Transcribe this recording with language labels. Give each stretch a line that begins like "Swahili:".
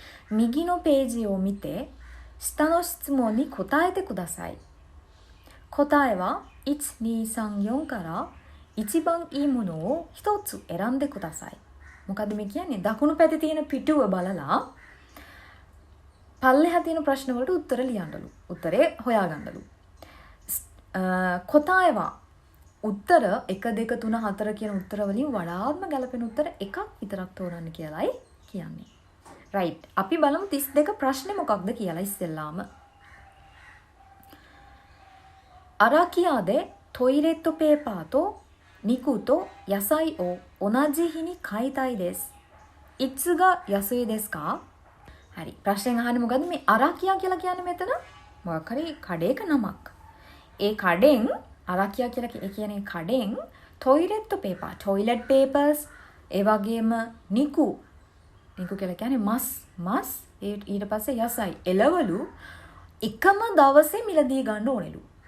Japanese: 右のページを見て下の質問に答えてください。答えは1、2、3、4から一番いいものを1つ選んでください.
Sinhala: මොකද මේ කියන්නේ දකුණු පැත්තේ තියෙන පිටුව බලලා පල්ලෙහා තියෙන ප්‍රශ්න වලට උත්තර ලියන්නලු. උත්තරේ හොයාගන්නලු. 答えは උත්තර 1 2 3 4 කියන උත්තර වලින් වඩාත්ම ගැළපෙන උත්තර එකක් විතරක් තෝරන්න කියලායි කියන්නේ. right. අපි බලමු 32 ප්‍රශ්නේ මොකක්ද කියලා ඉස්සෙල්ලාම.
Japanese: アラキアでトイレットペーパーと肉と野菜を同じ日に買いたいです。いつが安いですか?හරි.
Sinhala: ප්‍රශ්නෙන් අහන්නේ මොකද්ද මේ අරකියා කියලා කියන්නේ මෙතන? මොකක් හරි කඩේක නමක්. ඒ කඩෙන් අරකියා කියලා කියන්නේ කඩෙන් ටොයිලට් පේපර්, ටොයිලට් පේපර්ස්, ඒ වගේම නිකු කියලා කියන්නේ මස් ඊට පස්සේ යසයි එළවලු එකම දවසේ මිලදී ගන්න ඕනෙලු.